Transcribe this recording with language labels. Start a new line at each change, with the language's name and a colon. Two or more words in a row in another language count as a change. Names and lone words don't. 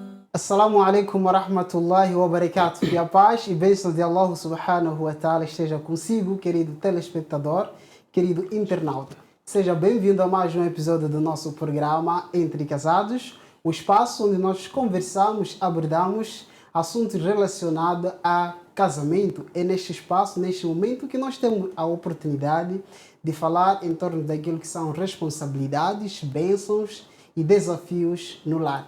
Arabic: السلام عليكم ورحمة الله وبركاته.
Portuguese: Que a paz e bênção de Allah
Arabic: سبحانه وتعالى
Portuguese: esteja consigo, querido telespectador, querido internauta. Seja bem-vindo a mais um episódio do nosso programa Entre Casados, o espaço onde nós conversamos, abordamos assuntos relacionados a casamento. É neste espaço, neste momento, que nós temos a oportunidade de falar em torno daquilo que são responsabilidades, bênçãos e desafios no lar.